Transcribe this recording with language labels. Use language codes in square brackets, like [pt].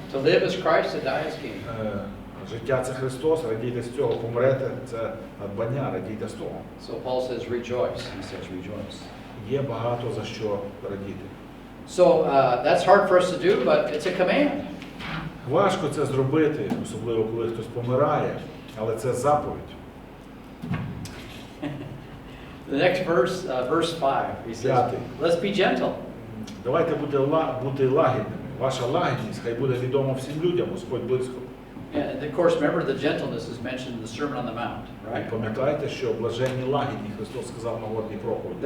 [en] To live is Christ, to die is gain. [uk] Життя – це Христос, радійте з цього, помрете – це надбання, радійте з того. [en] So Paul says rejoice. He says rejoice. [uk] Є багато за що радіти. [en] So that's hard for us to do, but it's a command. [uk] Важко це зробити, особливо коли хтось помирає, але це заповідь. [en] The next verse, verse 5, he says, let's be gentle. [uk] Давайте бути лагідними. Ваша лагідність хай буде відома всім людям, Господь близько. [en] And of course, remember the gentleness is mentioned in the Sermon on the Mount, [uk] І [en] right? [uk] пам'ятайте, що блаженні лагідні, Христос сказав на водній проповіді.